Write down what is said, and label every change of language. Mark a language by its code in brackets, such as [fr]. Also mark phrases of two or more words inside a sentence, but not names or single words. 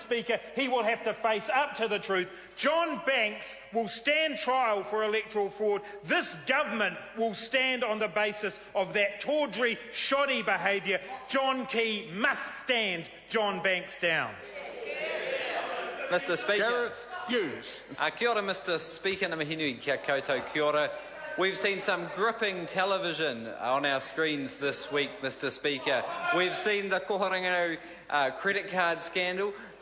[en] Speaker, he will have to face up to the truth. John Banks will stand trial for electoral fraud. This government will stand on the basis of that tawdry, shoddy behaviour. John Key must stand John Banks down. Mr. Speaker. Gareth Hughes. [mi] Kia ora, [en] Mr. Speaker. [mi] Ngā mihi nui kia koutou kia ora. [en] We've seen some gripping television on our screens this week, Mr. Speaker. We've seen the Koharanganau credit card scandal.